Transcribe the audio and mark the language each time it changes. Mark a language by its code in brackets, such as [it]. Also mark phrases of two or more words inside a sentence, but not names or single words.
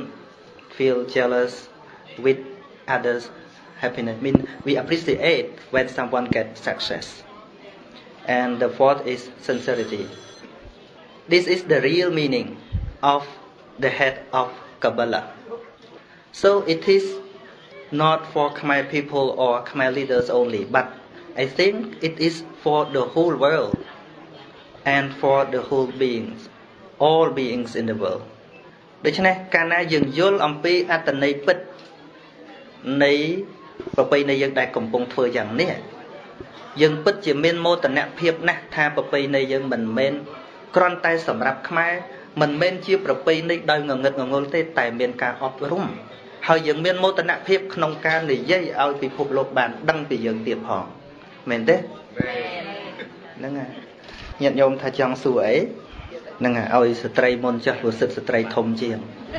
[en] feel jealous with others happiness mean we appreciate when someone gets success and the fourth is sincerity this is the real meaning of the head of Kabbalah so it is not for Khmer people or Khmer leaders only but I think it is for the whole world and for the whole beings all beings in the world [km] ដូច្នេះកាលណា យើងយល់អំពីអត្ថន័យពិតនៃប្រពៃណីយើងដែលកំពុងធ្វើយ៉ាងនេះយើងពិតជាមានមោទនភាពណាស់ថាប្រពៃណីយើងមិនមែនគ្រាន់តែសម្រាប់ខ្មែរមិនមែនជាប្រពៃណីដោយងងឹតងងុលទេតែមានការអប់រំហើយយើងមានមោទនភាពក្នុងការនិយាយឲ្យពិភពលោកបានដឹងពីយើងទៀតផងមែនទេហ្នឹងហើយញាតិញោមថាចង់សួរអីនឹងឲ្យស្ត្រីមុនចាស់ព្រោះសិទ្ធស្ត្រីធំជាង